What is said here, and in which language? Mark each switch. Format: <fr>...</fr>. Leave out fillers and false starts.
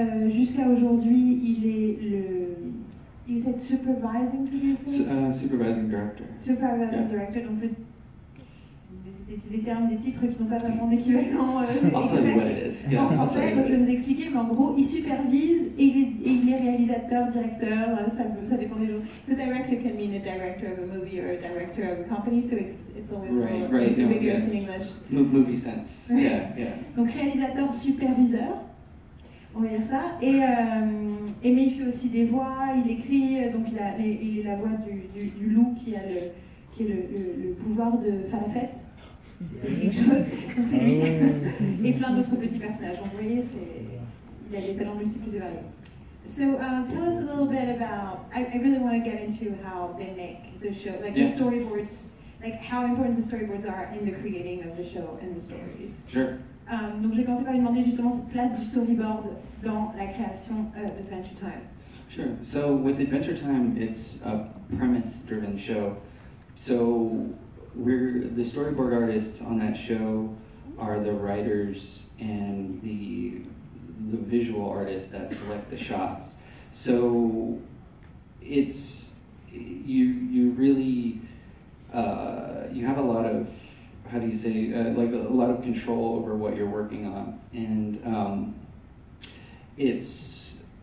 <fr>Jusqu'à aujourd'hui, il est</fr> <en>you said supervising producer? Supervising director.</en> <fr>Supervising director, donc c'est des termes, des titres qui n'ont pas vraiment d'équivalent en français, donc je vais vous expliquer, mais en gros, il supervise et il est réalisateur, directeur, ça dépend des jours.</fr> <en>Because director can mean a director of a movie or a director of a company, so it's always ambiguous in English. Movie sense, yeah.</en> <fr>Donc réalisateur, superviseur, on va dire ça, mais il fait aussi des voix, il écrit, donc il est la voix du loup qui a le pouvoir de faire la fête. Quelque chose, donc c'est lui, et plein d'autres petits personnages. Donc vous voyez, il a des talents multiples et variés.</fr> <en>So tell us a little bit about, I really want to get into how they make the show, like the storyboards, like how important the storyboards are in the creating of the show and the stories. Sure.</en> <fr>Donc je vais commencer par lui demander justement cette place du storyboard dans la création d'Adventure Time.</fr> <en>Sure. So with Adventure Time, it's a premise-driven show. So the storyboard artists on that show are the writers and the visual artists that select the shots. So it's you really you have a lot of, how do you say, like a lot of control over what you're working on, and it's</en>